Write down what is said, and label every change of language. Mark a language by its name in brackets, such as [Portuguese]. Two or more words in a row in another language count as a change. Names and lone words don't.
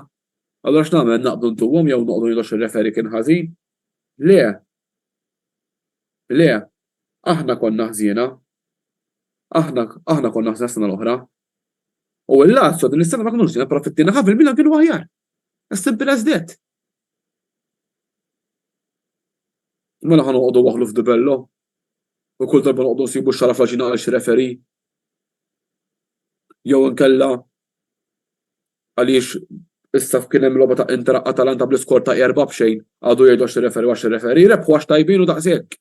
[Maltese] Allura x'nagħmel naqbdu ntuhom jew noqogħdu ngħidu ir-referi kien ħażin? Le, aħna konna ħżiena. Aħna konna ħżiena s-sena l-oħra. U l-Lazio din is-sena ma kinux ħżiena, però fit-tieni ħaf il-Milan kienu aħjar. [English] As simple as that. [Maltese] Mela ħanoqogħdu waħlu f'Di Bello. U kull darba noqogħdu nsibu x-xaraf għal xi referi. Jew inkella għaliex issa kien hemm logħba ta' Inter Atalanta bl-iskor ta' 4-0 għadu jgħidu għax referi għax referi rebħu għax tajbin u daqshekk.